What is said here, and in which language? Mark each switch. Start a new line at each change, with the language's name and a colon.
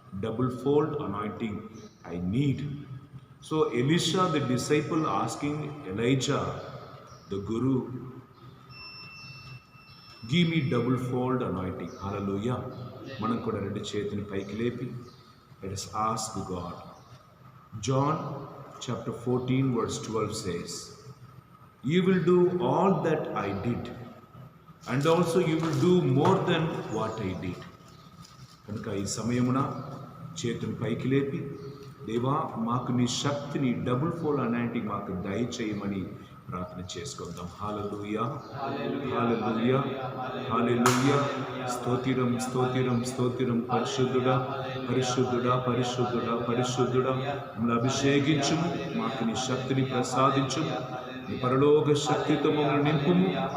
English: Double fold anointing I need. So Elisha the disciple asking Elijah the guru, give me double fold anointing. Hallelujah.
Telugu: మనం కూడా 2 చేతిని పైకి లేపి
English: Let us ask God. John chapter 14 verse 12 says, you will do all that I did, and also you will do more than what I did.
Telugu: కనుక ఈ సమయమున చేతుని పైకి లేపి, దేవా మాకు నీ శక్తిని డబుల్ ఫోల్డ్ అనాయింటింగ్ మాకు దయచేయమని ప్రార్థన చేసుకుందాం. హల్లెలూయా, హల్లెలూయా, హల్లెలూయా. స్తోత్రం, స్తోత్రం, స్తోత్రం. పరిశుద్ధుడా, పరిశుద్ధుడా, పరిశుద్ధుడా, పరిశుద్ధుడా, మమ్మల్ని అభిషేకించుము, మాకు నీ శక్తిని ప్రసాదించుము, నీ పరలోక శక్తితో మమ్మల్ని నింపుము.